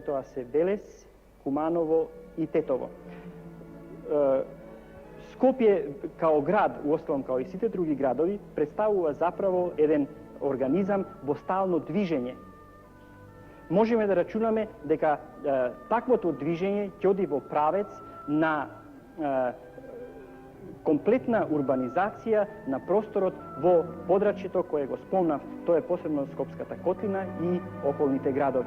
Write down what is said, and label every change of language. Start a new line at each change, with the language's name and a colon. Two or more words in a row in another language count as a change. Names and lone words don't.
Macedonian: Тоа се Велес, Куманово и Тетово. Скопје као град,
Serbian: уосталом као
Macedonian: и сите други градови, представува заправо еден организам во стално движење. Можеме да рачунаме дека таквото движење ќе оди во правец на комплетна урбанизација на просторот во подрачјето кое го спомнав, тоа е посебно Скопската котлина и околните градови.